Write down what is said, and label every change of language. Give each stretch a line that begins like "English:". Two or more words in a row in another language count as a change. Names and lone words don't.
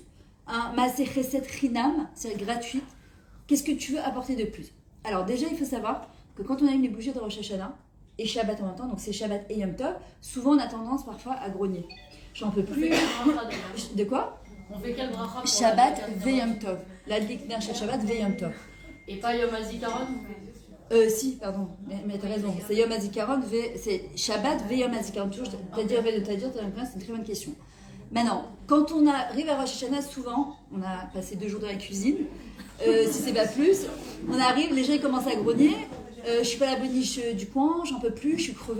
Hebrew: Un מעשה חסד חינם,
French: c'est gratuite. Qu'est-ce que tu veux apporter de plus? Alors déjà, il faut savoir que quand on allume les bougies de Rosh Hashanah, et Shabbat en même temps, donc c'est Shabbat et Yom Tov, souvent on a tendance parfois à grogner. J'en peux plus. De quoi? On fait quel bracha pour Shabbat la
Hebrew: ויום טוב. להדליק נר שבת ויום טוב.
French: Et pas Yom HaZikaron? Si, pardon, mais t'as raison. C'est Yom HaZikaron, c'est
Hebrew: שבת ויום הזיכרון.
French: Toujours, t'as dit, c'est une très bonne question. Maintenant, quand on arrive à Rosh Hashanah, souvent, on a passé 2 jours dans la cuisine, si c'est pas plus, on arrive, les gens ils commencent à grogner, je suis pas la boniche du coin, j'en peux plus, je suis crevée.